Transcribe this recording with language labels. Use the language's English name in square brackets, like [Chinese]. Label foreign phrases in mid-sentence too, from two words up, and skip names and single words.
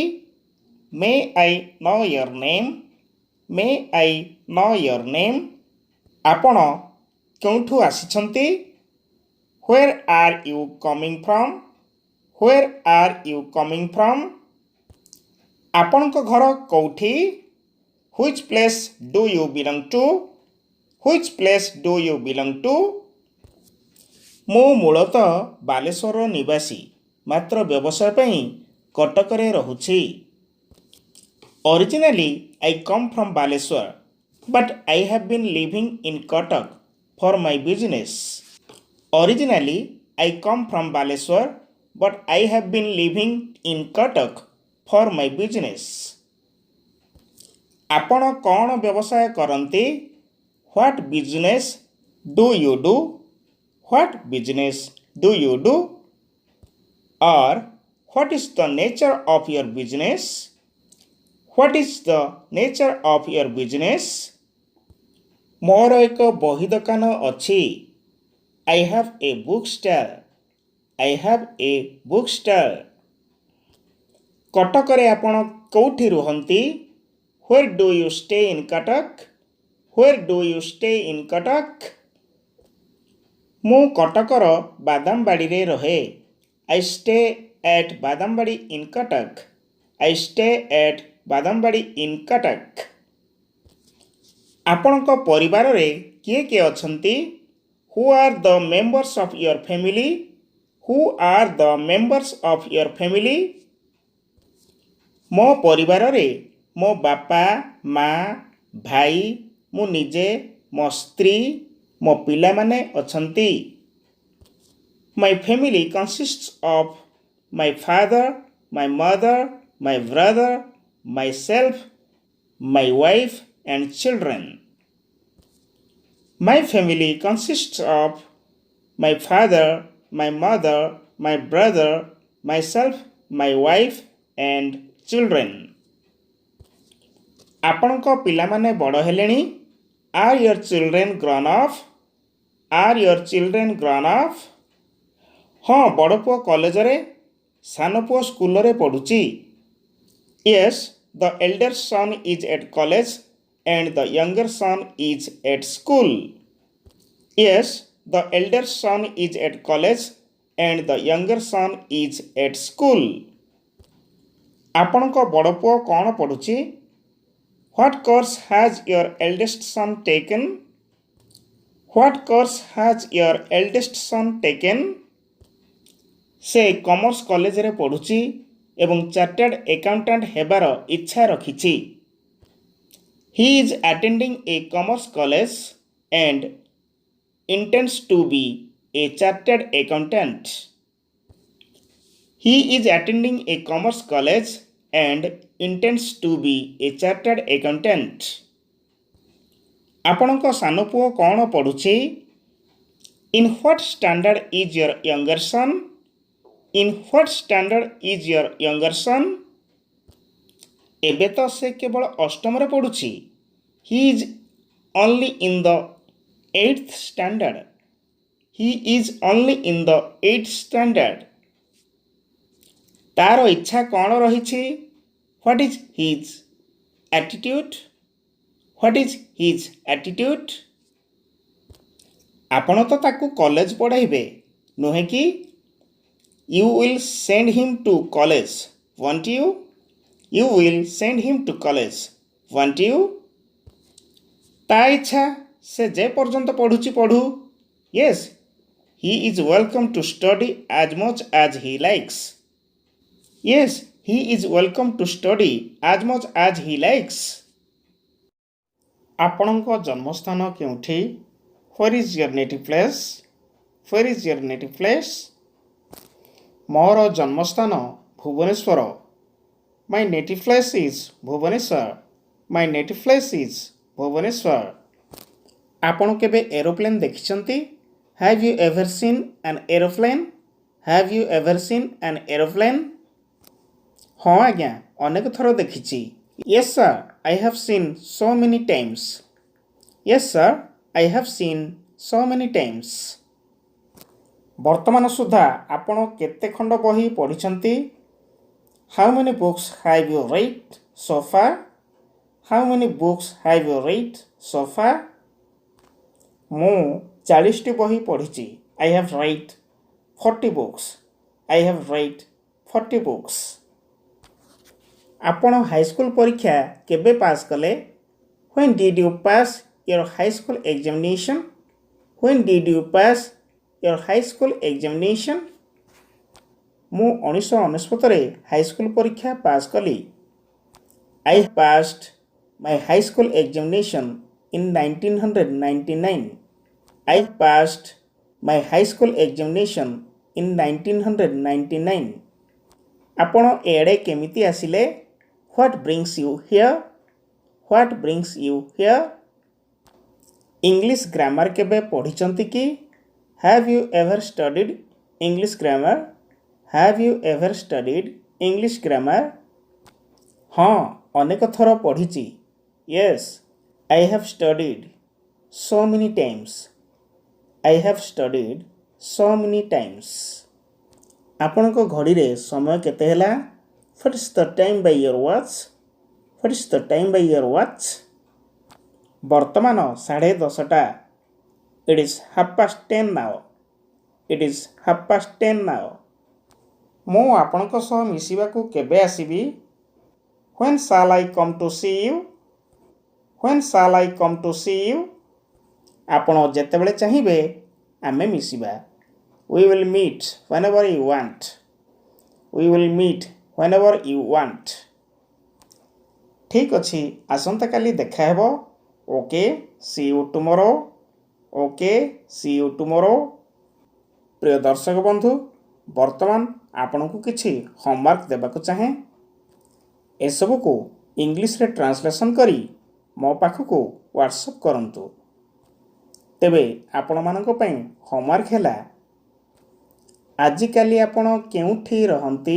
[English] May I know your name? May I know your name? [Odia] ଆପଣ କେଉଁଠୁ ଆସିଛନ୍ତି? [English] Where are you coming from? Where are you coming from? [Odia] ଆପଣଙ୍କ ଘର କେଉଁଠି? [English] Which place do you belong to? Which place do you belong to? [Odia] ମୁଁ ମୂଳତଃ ବାଲେଶ୍ୱରର ନିବାସୀ ମାତ୍ର ବ୍ୟବସାୟ ପାଇଁ କଟକରେ ରହୁଛି। [English] Originally, I come from Baleshwar, but I have been living in Cuttack for my business. Originally, I come from Baleshwar, but I have been living in Cuttack for my business. [Odia] ଆପଣ କ'ଣ ବ୍ୟବସାୟ କରନ୍ତି? [English] What business do you do? What business do you do? Or what is the nature of your business? What is the nature of your business? [Odia] ମୋର ଏକ ବହି ଦୋକାନ ଅଛି। [English] I have a bookstall. I have a bookstall. [Odia] କଟକରେ ଆପଣ କେଉଁଠି ରୁହନ୍ତି? [English] Where do you stay in Cuttack? Where do you stay in Cuttack? [Odia] ମୁଁ କଟକର ବାଦାମବାଡ଼ିରେ ରହେ। [English] I stay at ବାଦାମବାଡ଼ି in Cuttack. I stay at ବାଦାମବାଡ଼ି in Cuttack. [Odia] ଆପଣଙ୍କ ପରିବାରରେ କିଏ କିଏ ଅଛନ୍ତି? [English] Who are the members of your family? Who are the members of your family? [Odia] ମୋ ପରିବାରରେ ମୋ ବାପା, ମା, ଭାଇ, ମୁଁ ନିଜେ, ମୋ ସ୍ତ୍ରୀ, ମୋ ପିଲାମାନେ ଅଛନ୍ତି। [English] My family consists of my father, my mother, my brother, myself, my wife and children. My family consists of my father, my mother, my brother, myself, my wife and children. [Odia] ଆପଣଙ୍କ ପିଲାମାନେ ବଡ଼ ହେଲେଣି? [English] Are your children grown up? Are your children grown up? [Odia] ହଁ, ବଡ଼ ପୁଅ କଲେଜରେ, ସାନ ପୁଅ ସ୍କୁଲରେ ପଢ଼ୁଛି। [English] Yes, the elder son is at college and the younger son is at school. Yes, the elder son is at college and the younger son is at school. [Odia] ଆପଣଙ୍କ ବଡ଼ ପୁଅ କ'ଣ ପଢ଼ୁଛି? [English] What course has your eldest son taken? What course has your eldest son taken? [Odia] ସେ କମର୍ସ କଲେଜରେ ପଢ଼ୁଛି ଏବଂ [English] chartered accountant [Odia] ହେବାର ଇଚ୍ଛା ରଖିଛି। [English] He is attending a commerce college and intends to be a chartered accountant. He is attending a commerce college and intends to be a chartered accountant. [Odia] ଆପଣଙ୍କ ସାନ ପୁଅ କ'ଣ ପଢ଼ୁଛି? [English] In what standard is your younger son? In what standard is your younger son? [Odia] ଏବେ ତ ସେ କେବଳ ଅଷ୍ଟମରେ ପଢ଼ୁଛି। [English] He is only in the 8th standard. He is only in the 8th standard. [Odia] ତାର ଇଚ୍ଛା କ'ଣ ରହିଛି? [English] What is his attitude? What is his attitude? [Odia] ଆପଣ ତ ତାକୁ କଲେଜ ପଢ଼ାଇବେ, ନୁହେଁ କି? [English] You will send him to college, won't you? You will send him to college, won't you? [Odia] ତା ଇଚ୍ଛା, ସେ ଯେ ପର୍ଯ୍ୟନ୍ତ ପଢ଼ୁଛି ପଢ଼ୁ। [English] Yes, he is welcome to study as much as he likes. Yes, he is welcome to study as much as he likes. [Odia] ଆପଣଙ୍କ ଜନ୍ମସ୍ଥାନ କେଉଁଠି? [English] Where is your native place? Where is your native place? [Odia] ମୋର ଜନ୍ମସ୍ଥାନ ଭୁବନେଶ୍ୱର। [English] My native place is ଭୁବନେଶ୍ୱର. My native place is ଭୁବନେଶ୍ୱର। [Odia] ଆପଣ କେବେ ଏରୋପ୍ଲେନ୍ ଦେଖିଛନ୍ତି? [English] Have you ever seen an aeroplane? Have you ever seen an aeroplane? [Odia] ହଁ ଆଜ୍ଞା, ଅନେକ ଥର ଦେଖିଛି। [English] Yes sir, I have seen so many times. Yes, sir. I have seen so many times. [Odia] ବର୍ତ୍ତମାନ ସୁଦ୍ଧା ଆପଣ କେତେ ଖଣ୍ଡ ବହି ପଢ଼ିଛନ୍ତି? [English] How many books have you read so far? How many books have you read so far? [Odia] ମୁଁ 40ଟି ବହି ପଢ଼ିଛି. [English] I have read 40 books. I have read 40 books. [Odia] ଆପଣ ହାଇସ୍କୁଲ ପରୀକ୍ଷା କେବେ ପାସ୍ କଲେ? [English] When did you pass your high school examination? When did you pass your high school examination? [Odia] ମୁଁ 1999ରେ ହାଇସ୍କୁଲ ପରୀକ୍ଷା ପାସ୍ କଲି. [English] I passed my high school examination in 1999. I passed my high school examination in 1999. [Odia] ଆପଣ ଏଆଡ଼େ କେମିତି ଆସିଲେ? [English] What brings you here? What brings you here? English grammar [Odia] କେବେ ପଢ଼ିଛନ୍ତି କି? [English] Have you ever studied English grammar? Have you ever studied English grammar? [Odia] ହଁ, ଅନେକ ଥର ପଢ଼ିଛି. [English] Yes, I have studied so many times. I have studied so many times. [Odia] ଆପଣଙ୍କ ଘଡ଼ିରେ ସମୟ କେତେ ହେଲା? [English] What is the time by your watch? What is the time by your watch? [Odia] ବର୍ତ୍ତମାନ 10:30ଟା. [English] It is 10:30 now. It is 10:30 now. [Odia] ମୁଁ ଆପଣଙ୍କ ସହ ମିଶିବାକୁ କେବେ ଆସିବି? [English] When shall I come to see you? When shall I come to see you? [Odia] ଆପଣ ଯେତେବେଳେ ଚାହିଁବେ ଆମେ ମିଶିବା. [English] We will meet whenever you want. We will meet whenever you want. [Odia] ଠିକ୍ ଅଛି, ଆସନ୍ତାକାଲି ଦେଖା ହେବ. [English] Okay, see you tomorrow. Okay, see you tomorrow. [Odia] ପ୍ରିୟ ଦର୍ଶକ ବନ୍ଧୁ, ବର୍ତ୍ତମାନ ଆପଣଙ୍କୁ କିଛି ହୋମୱାର୍କ ଦେବାକୁ ଚାହେଁ. ଏସବୁକୁ ଇଂଲିଶରେ ଟ୍ରାନ୍ସଲେସନ୍ କରି ମୋ ପାଖକୁ ହ୍ୱାଟ୍ସଅପ୍ କରନ୍ତୁ. ତେବେ ଆପଣମାନଙ୍କ ପାଇଁ ହୋମୱାର୍କ ହେଲା, ଆଜିକାଲି ଆପଣ କେଉଁଠି ରହନ୍ତି?